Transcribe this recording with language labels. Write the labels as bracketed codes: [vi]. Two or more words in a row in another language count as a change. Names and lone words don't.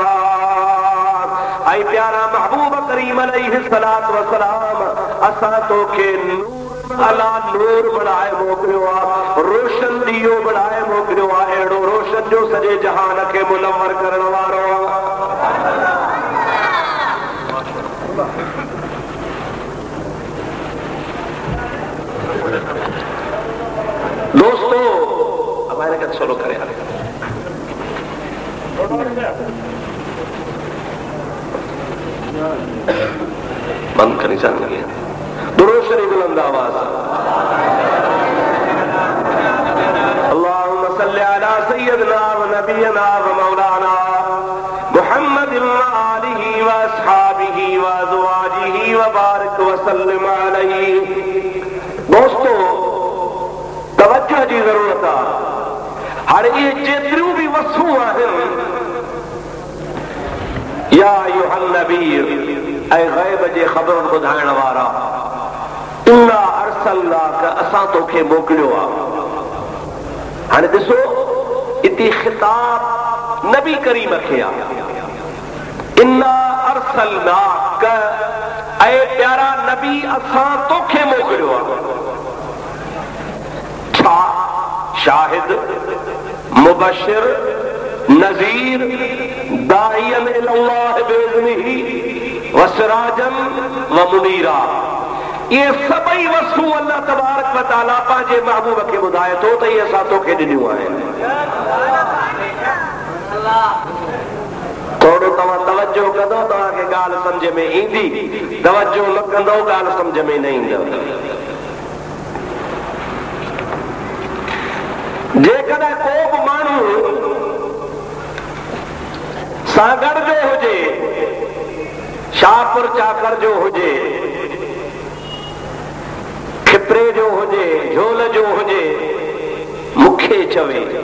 [sd] ऐं प्यारा महबूब करीम [ar] عليه الصلاة والسلام [sd] असां तोखे नूर अला नूर बणाए मोकिलियो आहे, रोशन ॾीओ बणाए मोकिलियो आहे, अहिड़ो रोशन जो सॼे जहान खे मुनव्वर करण वारो आहे। [hi] दोस्तों हमारे का सोलो करे बंद करनी चाहिए। [sd] दुरूद शरीफ बुलंद आवाज। [ar] اللهم صل على سيدنا ونبينا ومولانا محمد وآله وأصحابه وأزواجه وبارك وسلم عليه. [sd] दोस्तों तवज्जो जी ज़रूरत आहे। हाणे इहे जेतिरियूं बि वसूं आहिनि, [ar] يا أيها النبي, [sd] ऐं ग़ैब जे ख़बरूं ॿुधाइण वारा, [ar] إنا أرسلناك, [sd] असां तोखे मोकिलियो आहे। हाणे ॾिसो इते ख़िताब नबी करीम खे आहे, [ar] إنا أرسلناك, [sd] ऐं प्यारा नबी असां तोखे मोकिलियो आहे। [ar] छा? شاهد، مبشر، نذير, داعيا إلى الله بإذنه وسراجا منيرا. [sd] ये सभई वस्तू [ar] الله تبارك وتعالى [sd] पंहिंजे महबूब खे ॿुधाए थो त इहे असां तोखे ॾिनियूं आहिनि। थोरो तव्हां तवज्जो कंदो तव्हांखे ॻाल्हि सम्झ में ईंदी, तवज्जो न कंदो ॻाल्हि सम्झ में न ईंदव। जेकॾहिं को बि माण्हू सागर जो हुजे, शाहपुर चाकर जो हुजे, खिपरे जो हुजे, झोल जो हुजे, मूंखे चवे